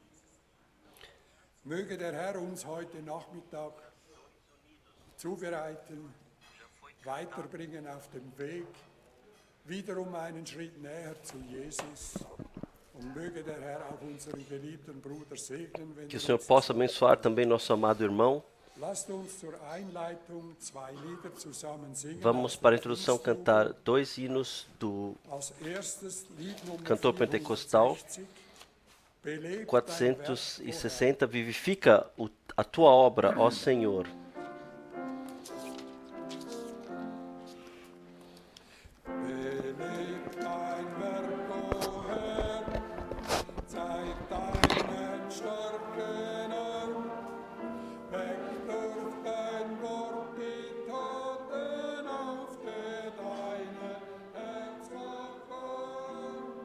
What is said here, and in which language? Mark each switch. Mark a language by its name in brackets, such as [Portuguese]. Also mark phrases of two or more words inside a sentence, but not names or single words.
[German] Möge der Herr uns heute Nachmittag zubereiten, weiterbringen auf dem Weg, wiederum einen Schritt näher zu Jesus. Und möge der Herr auch unseren geliebten Bruder segnen, wenn [Portuguese] que o [German] er [Portuguese] Senhor [German] uns [Portuguese] possa abençoar também nosso amado irmão. [German] Lasst uns zur Einleitung zwei Lieder zusammen singen. [Portuguese] Vamos [German] aus [Portuguese] para a [German] der [Portuguese] introdução [German] Pfingstjugend. [Portuguese] cantar 2 hinos do [German] Als erstes Lied Nummer [Portuguese] cantor pentecostal [German] 460. Belebt dein Werk, o Herr. 460. [Portuguese] Vivifica a tua obra, ó Senhor. [German] Belebt dein Werk, o Herr, zeig deinen starken Arm, weck durch dein Wort die Toten auf, der deine Herz wach.